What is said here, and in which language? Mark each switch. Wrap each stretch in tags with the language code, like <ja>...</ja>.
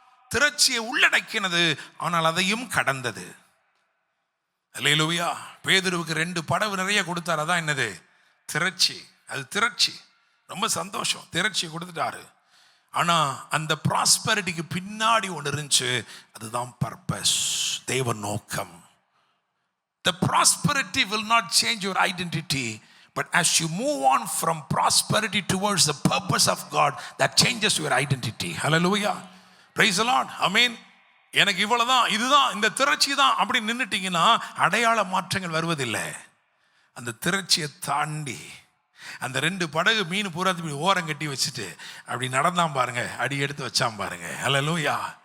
<ta>திரட்சியை உள்ளடக்கினது, ஆனால் அதையும் கடந்தது. அல்லேலூயா. பேதுருவுக்கு 2 படகு நிறைய கொடுத்தாரு. அதான் என்னது? திரட்சி. அது திரட்சி. ரொம்ப சந்தோஷம், திரட்சி கொடுத்துட்டாரு. ஆனா அந்த ப்ராஸ்பெரிட்டிக்கு பின்னாடி ஒன்று இருந்துச்சு. அதுதான் பர்பஸ், தேவ நோக்கம்.</ta> <en>The prosperity will not change your identity, but as you move on from prosperity towards the purpose of God, that changes your identity. Hallelujah, praise the Lord, amen.</en> <ta>எனக்கு இவ்வளவுதான், இதுதான், இந்த திரட்சி தான் அப்படி நின்றுட்டீங்கன்னா அடையாள மாற்றங்கள் வருவதில்லை. அந்த திரட்சியை தாண்டி அந்த 2 படகு மீன் பூரா ஓரம் கட்டி வச்சுட்டு அப்படி நடந்தான் பாருங்க, அடி எடுத்து வச்சான் பாருங்க. ஹல்லேலூயா.</ta>